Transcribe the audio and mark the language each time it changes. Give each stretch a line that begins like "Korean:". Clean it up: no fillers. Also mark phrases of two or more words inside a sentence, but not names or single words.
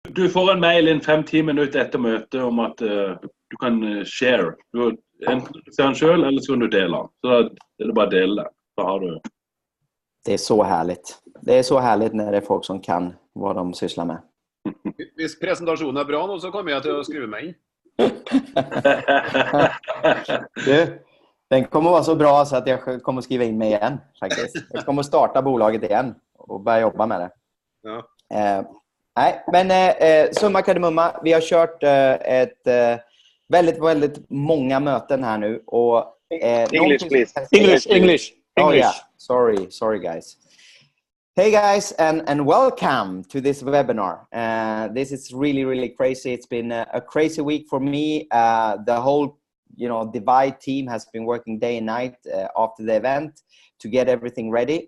Norwegian: Du får en mail inn 5-10 minutter etter møtet om at du kan share. Enten ser den selv, eller så kan du dele den. Så det er bare å dele den. Så har du...
Swedish: Det är så härligt. Det är så härligt när det är folk som kan vad de sysslar med. Hvis presentationen är bra nu så kommer jag till att skriva mig in. Den kommer vara så bra så att jag kommer skriva in mig igen faktiskt. Jag kommer starta bolaget igen och börja jobba med det. Ja. Nej, men summa kardemumma, vi har kört ett väldigt många möten här nu och
English: English please. English. Oh yeah. Sorry guys. Hey guys, and welcome to this webinar. This is really crazy. It's been a crazy week for me. The whole, Devide team has been working day and night after the event to get everything ready.